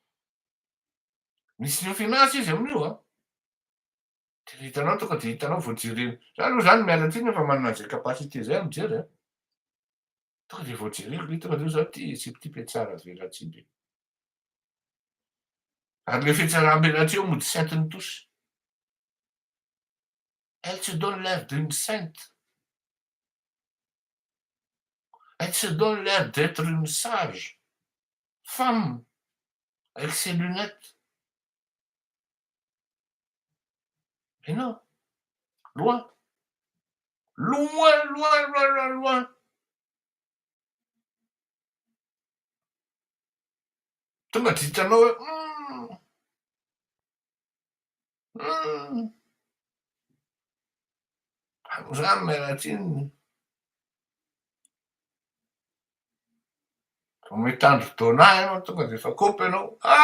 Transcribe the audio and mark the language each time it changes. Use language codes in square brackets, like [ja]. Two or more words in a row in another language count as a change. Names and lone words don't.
[mg] Misy finance izy amin'io. Hitanao tonga de hitanao vao jerena. Za aloha zany miala tsiny efa manana an'izay capacité zay mijery. Tonga de vao jereko tonga de za ty type tsara velatsiby. Ary le fietsaram-belatry eo mody saintiny tous. [fr] Elle se donne l'air d'une sainte. Elle se donne l'air d'être une sage femme avec ses lunettes. Mais non, loin. Loin, loin, loin, loin, loin. [mg] Tonga de hitanao hoe zany mialatsiny. Vao mitandro dona ianao tonga de efa kopy ianao.